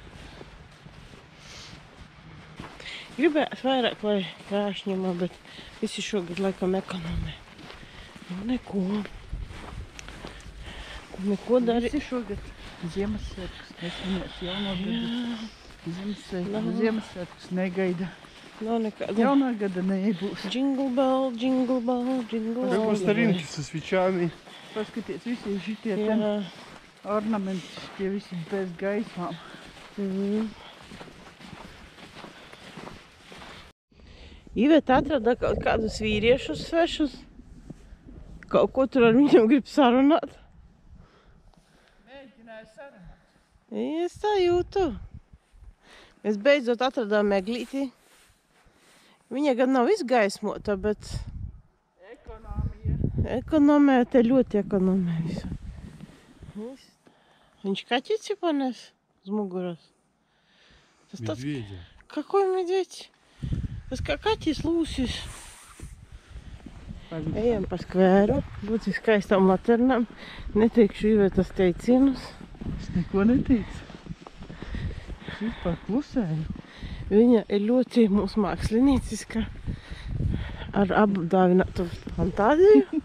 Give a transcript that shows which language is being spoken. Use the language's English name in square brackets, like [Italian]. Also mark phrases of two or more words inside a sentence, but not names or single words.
[Latvian] Gribētu vairāk, lai krāšņumā, bet visi šogad laikam ekonomē. Nu, neko. Neko darīt. Visi šogad Ziemassvētkus nesvinēs jauno gadu. Ziemassvētkus negaida. Nav nekāda. Jaunā gada nebūs. [English] Jingle bell, jingle bell, jingle [Russian] Как по [English] bell. [Russian] старинке со свечами. [Latvian] Paskaties, visi šitie Jā. ten ornamenti, tie visi bez gaismām. Iveta atrada kaut kādus vīriešus svešus. Kaut ko tur ar viņam grib sarunāt. Mēģināju sarunāt. Es tā jūtu. Mēs beidzot atradām Meglīti. Viņa gan nav izgaismota, bet Ekonomija. ekonomē, te ļoti ekonomē visu. Viņš kaķici panes uz muguras. Tas tāds, [Russian] Медведя. какой медведь? [Latvian] Tas kā kaķis lūsis. Ejam pa skvēru, būtu skaistām laternām. Neteikšu Ivetas teicienus. Es neko neteicu. Es vispār klusēju. Viņa ir ļoti mūsu mākslinieciska, ar apdāvinātu fantāziju.